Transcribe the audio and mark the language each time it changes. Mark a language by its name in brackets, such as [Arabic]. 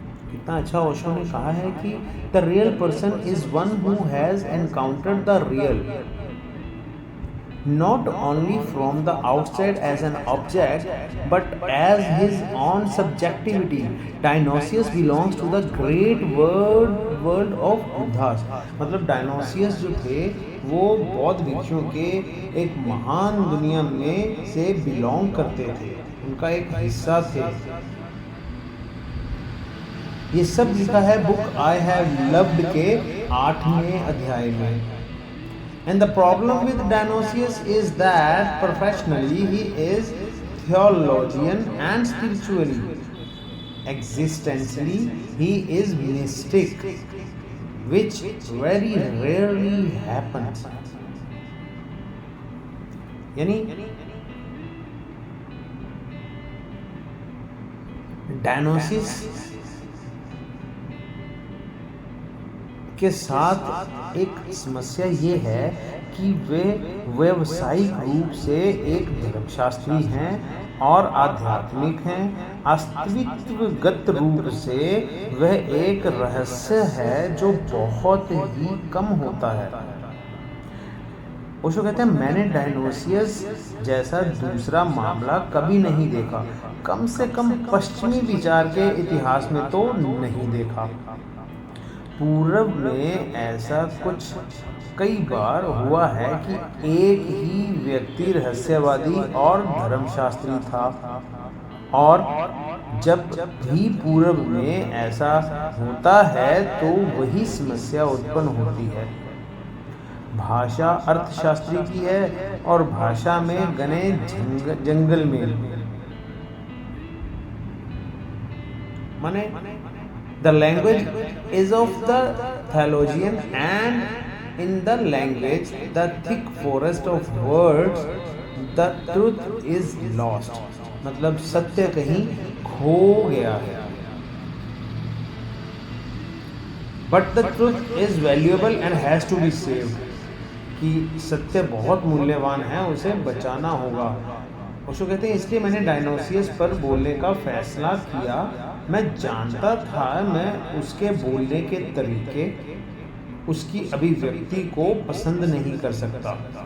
[Hindi] कितना अच्छा ओशो ने कहा है कि [English] The real person is one who has encountered the real, not only from the outside as an object, but as his own subjectivity. Dionysius belongs to the great world of Buddhas. [Hindi] मतलब Dionysius जो थे वो बौद्ध भिक्षुओं के एक महान दुनिया में से बिलोंग करते थे, उनका एक हिस्सा थे। ये सब लिखा है बुक आई हैव लव्ड के 8वें अध्याय में। [English] And the problem with Dionysius is that professionally he is theologian and spiritually. Existentially he is mystic, which very rarely happens. [Hindi] यानी डायनोसिस के साथ एक समस्या ये है कि वे व्यावसायिक रूप से एक धर्मशास्त्री हैं और आध्यात्मिक हैं। अस्तित्वगत रूप से वह एक रहस्य है जो बहुत ही कम होता है। ओशो कहते हैं मैंने डायनोसियस जैसा दूसरा मामला कभी नहीं देखा, कम से कम पश्चिमी विचार के इतिहास में तो नहीं देखा। पूर्व में ऐसा कुछ कई बार हुआ है कि एक ही व्यक्ति रहस्यवादी और धर्मशास्त्री था, और जब भी पूर्व में ऐसा होता है तो वही समस्या उत्पन्न होती है। भाषा अर्थशास्त्री की है और भाषा में घने जंगल में, माने [English] the language is of the theologian, and in the language the thick forest of words the truth is lost। [Hindi] मतलब सत्य कहीं खो गया है। [English] but the truth is valuable and has to be saved। [Hindi] कि सत्य बहुत मूल्यवान है, उसे बचाना होगा। ओशो कहते हैं इसलिए मैंने डायनोसियस पर बोलने का फैसला किया। मैं जानता था मैं उसके बोलने के तरीके, उसकी अभिव्यक्ति को पसंद नहीं कर सकता।